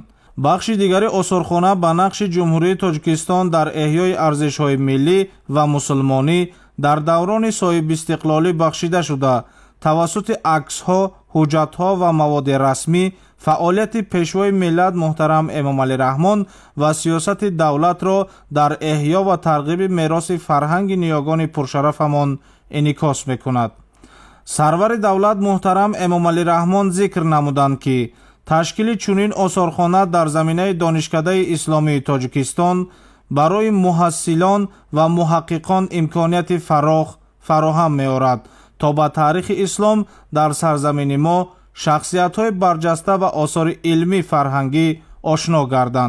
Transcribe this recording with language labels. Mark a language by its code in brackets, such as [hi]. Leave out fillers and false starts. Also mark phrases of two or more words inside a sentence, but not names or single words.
[tg] бахши дигари осорхона ба нақши ҷумҳурии Тоҷикистон дар эҳёи арзишҳои миллӣ ва мусулмонӣ дар даврони соҳибистиқлолӣ бахшида шуда, тавассути аксҳо, ҳуҷҷатҳо ва маводи расмӣ фаъолияти пешвои миллат муҳтарам Эмомалӣ Раҳмон ва сиёсати давлатро дар эҳё ва тарғиби мероси фарҳанги ниёгони пуршарафамон инъикос мекунад. Сарвари давлат муҳтарам Эмомалӣ Раҳмон зикр намуданд ки ташкили чунин осорхона дар заминаи Донишкадаи исломии Тоҷикистон барои муҳассилон ва муҳаққиқон имконият фароҳам меоварад то бо таърихи ислом дар сарзамини мо шахсиятҳои барҷаста ва осори илмӣ фарҳангӣ ошно гарданд.